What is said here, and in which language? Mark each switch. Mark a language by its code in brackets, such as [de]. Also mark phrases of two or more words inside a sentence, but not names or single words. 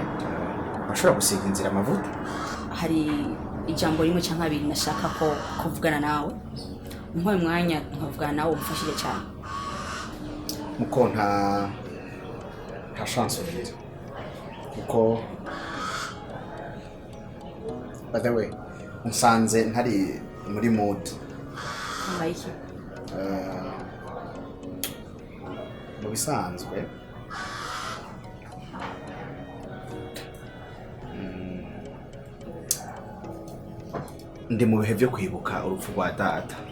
[rn] Bashobora gusiga inzira amavuta. Hari ijambo rimwe cyangwa abiri nashaka ko kuvugana nawe. Nkoye mwanya nkavugana nawe umfashije cyane. Muko nta chance ugira. Kuko [en] by the way, [rn] nsanze ntari muri mood. Mbayiki. Mu bisanzwe ndi mu bihe byo kwibuka urupfu rwa data.